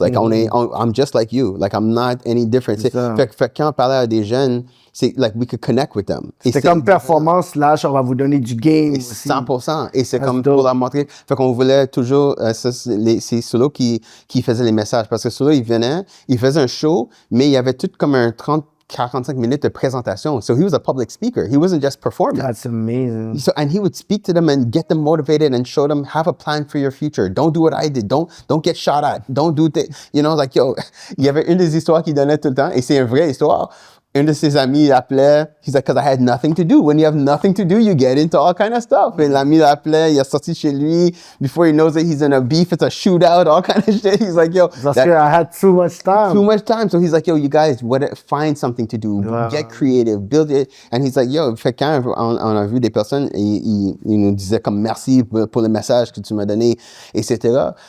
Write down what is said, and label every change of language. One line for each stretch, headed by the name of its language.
English: I'm just like you. I'm not any different.
French: Fait que quand on parlait à des jeunes, c'est
English: we could connect with them.
French: C'est comme performance / on va vous donner du game. 100%. Et c'est comme pour leur montrer. Fait qu'on voulait toujours, c'est Solo qui faisait les messages. Parce que Solo, il faisait un show, mais il y avait tout comme un 45 minutes de présentation.
English: So he was a public speaker. He wasn't just performing. That's amazing. And he would speak to them and get them motivated and show them, have a plan for your future. Don't do what I did. Don't get shot at. Don't do that.
French: Il y avait une des histoires qu'il donnait tout le temps, et c'est une vraie histoire. Un de ses amis l'appelait,
English: he's like, because I had nothing to do. When you have nothing to do, you get into all kind of stuff.
French: Et l'ami l'appelait, il est sorti chez lui.
English: Before he knows it, he's in a beef, it's a shootout, all kind of shit. He's like, Parce que I had too much time. Too much time. So he's like, you guys, find something to do. Wow. Get creative, build it. And he's like,
French: fait quand on a vu des personnes, il nous disait comme merci pour le message que tu m'as donné, etc.